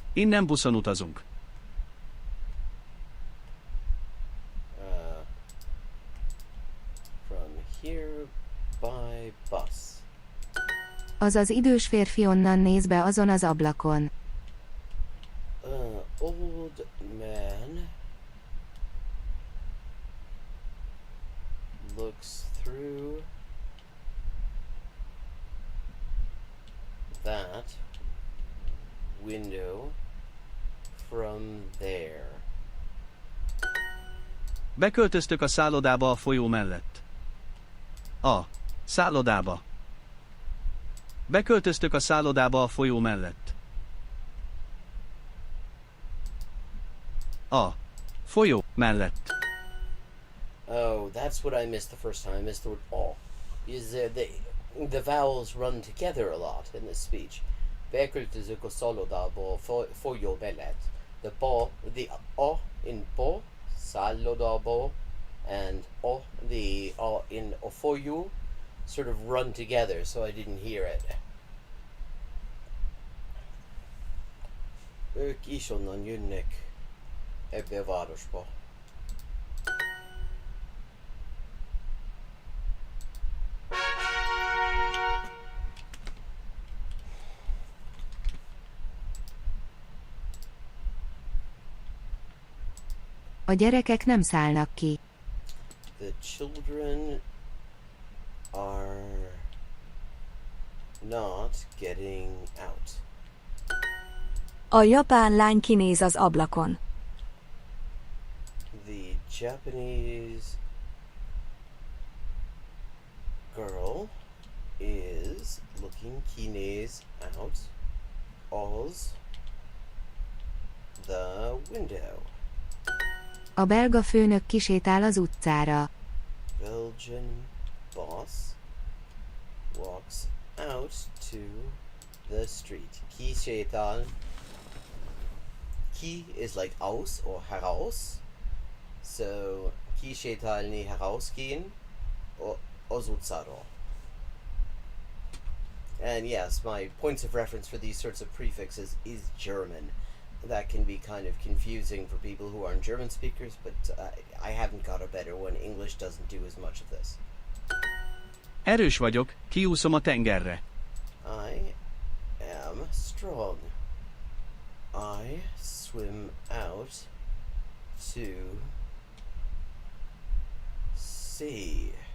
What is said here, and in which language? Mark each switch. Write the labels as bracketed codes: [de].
[hu] Innen buszon utazunk. [en] From here by bus. [hu] Az az idős férfi onnan néz be azon az ablakon. [en] Old man looks through that window from there. [hu] Beköltöztök a szállodába a folyó mellett. A szállodába. Beköltöztök a szállodába a folyó mellett. A folyó mellett. [en] Oh, that's what I missed the first time. I missed the word "all." Is the vowels run together a lot in this speech? [hu] Beköltözök a szállodába folyó mellett. [en] The a in bo, szállodába, and the in a folyó sort of run together, so I didn't hear it. [hu] Ők is onnan jönnek ebbe a városba. A gyerekek nem szállnak ki. [en] The children are not getting out. [hu] A japán lány kinéz az ablakon. [en] The Japanese girl is looking kinéz out of the window. [hu] A belga főnök kisétál az utcára. [en] Belgian boss walks out to the street. Kisétál. Ki is like aus or heraus. [hu] So kisétálni herausgehen az utcáról. [en] And yes, my points of reference for these sorts of prefixes is German. That can be kind of confusing for people who aren't German speakers, but I haven't got a better one. English doesn't do as much of this. [hu] Erős vagyok, kiúszom a tengerre. [en] I am strong. I swim out to sea.